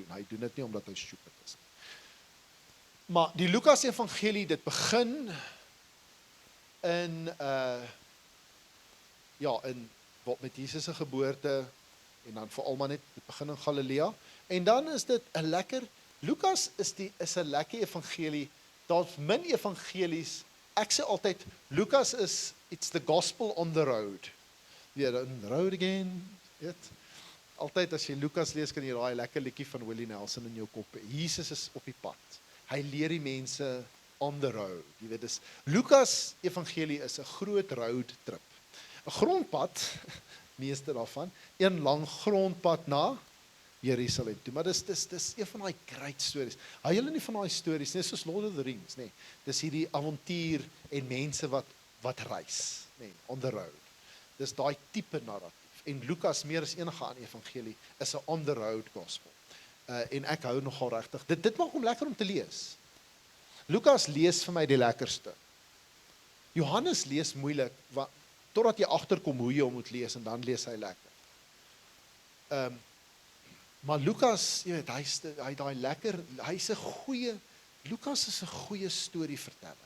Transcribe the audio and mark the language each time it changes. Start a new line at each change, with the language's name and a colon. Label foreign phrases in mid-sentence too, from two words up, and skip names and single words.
Afrikaans: Hy doen dit nie omdat hy stupid is. Maar die Lukas evangelie, dit begin in met Jesus se geboorte en dan veral maar net dit begin in Galilea. En dan is dit 'n lekker Lukas is 'n lekker evangelie. Daar's min evangelies. Ek sê altyd Lukas is
English: it's the gospel on the road. Weer on the road again.
Afrikaans: Weet? Altyd as jy Lukas lees kan jy daai lekker liedjie van Willie Nelson in jou kop hê. Jesus is op die pad. Hy leer die mense
English: on the road.
Afrikaans: Jy weet dis Lukas evangelie is 'n groot
English: road trip.
Afrikaans: 'n Grondpad, meeste daarvan, een lang grondpad na Jerusalem toe. Maar dis een van daai
English: great stories.
Afrikaans: Hou julle nie van daai stories nie, soos Lord of the Rings, nê. Dis hierdie avontuur en mense wat reis, nê,
English: on the road.
Afrikaans: Dis daai tipe narratief. En Lukas meer as enige ander evangelie is 'n
English: on the road gospel.
Afrikaans: En ek hou nogal regtig. Dit maak hom lekker om te lees. Lukas lees vir my die lekkerste. Johannes lees moeilik, totdat jy agterkom hoe jy hom moet lees en dan lees hy lekker. Maar Lukas, jy weet, hy daai lekker, Lukas is 'n goeie storieverteller.